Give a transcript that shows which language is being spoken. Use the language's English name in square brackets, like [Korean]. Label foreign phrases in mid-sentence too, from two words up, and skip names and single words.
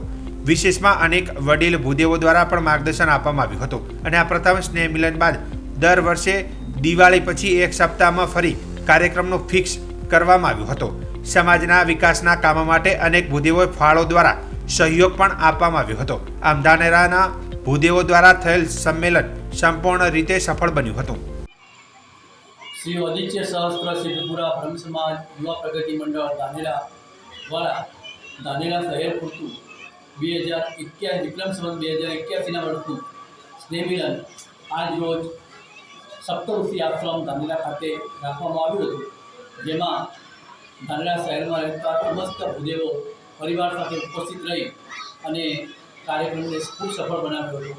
[Gujarati] વિશેષમાં અનેક વડીલ ભૂદેવો દ્વારા પણ માર્ગદર્શન આપવામાં આવ્યું હતું અને આ પ્રથમ સ્નેહ મિલન બાદ દર વર્ષે દિવાળી પછી એક સપ્તાહમાં ફરી કાર્યક્રમનો ફિક્સ કરવામાં આવ્યો હતો। સમાજના વિકાસના કામો માટે અનેક ભૂદેવો ફાળો દ્વારા સહયોગ પણ આપવામાં આવ્યો હતો। આમ ધાનેરાના ભૂદેવો દ્વારા થયેલ સંમેલન સંપૂર્ણ રીતે સફળ બન્યું હતું। શ્રી આદિત્ય સહસ્ત્ર સિદ્ધપુરા બ્રહ્મ સમાજ યુવા પ્રગતિ મંડળ ધાનેરા દ્વારા ધાનેરા શહેર પૂરતું 2021 વિક્રમ સંવત 2081 વર્ષનું સ્નેહ મિલન આજ રોજ સપ્તઋષિ આશ્રમ ધાનેરા ખાતે રાખવામાં આવ્યું હતું, જેમાં ધાનેરા શહેરમાં રહેતા સમસ્ત ભૂદેવો પરિવાર સાથે ઉપસ્થિત રહી અને કાર્યક્રમને ખૂબ સફળ બનાવ્યો હતો।